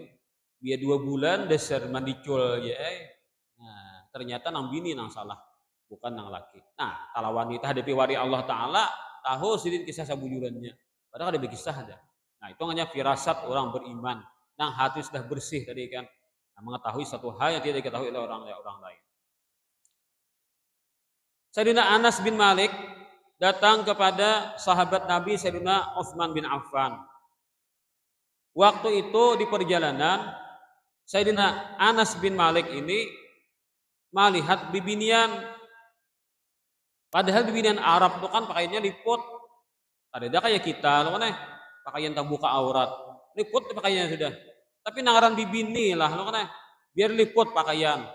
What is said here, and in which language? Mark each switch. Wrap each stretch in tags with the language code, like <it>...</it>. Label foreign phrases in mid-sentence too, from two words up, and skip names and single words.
<bjn>Dia 2 bulan dasar mandicul ya. Nah, ternyata nang bini nang salah, bukan nang laki. Nah, kalau wanita hadapi wali Allah Ta'ala, tahu sidin kisah sabujurannya.</bjn> <id>Padahal ada kisah ada.</id> <bjn>Nah, itu hanya firasat orang beriman. Nang hati sudah bersih tadi kan.</bjn> <id>Nah, mengetahui satu hal yang tidak diketahui oleh orang lain. Sayyidina Anas bin Malik datang kepada sahabat Nabi Sayyidina Utsman bin Affan. Waktu itu di perjalanan,</id> <bjn>Sayyidina Anas bin Malik ini melihat bibinian. Padahal bibinian Arab itu kan pakaiannya liput. Ada kayak kita, lo kan pakaian tak buka aurat, liput pakaiannya sudah. Tapi nangaran bibini lah, lo kan biar liput pakaian.</bjn>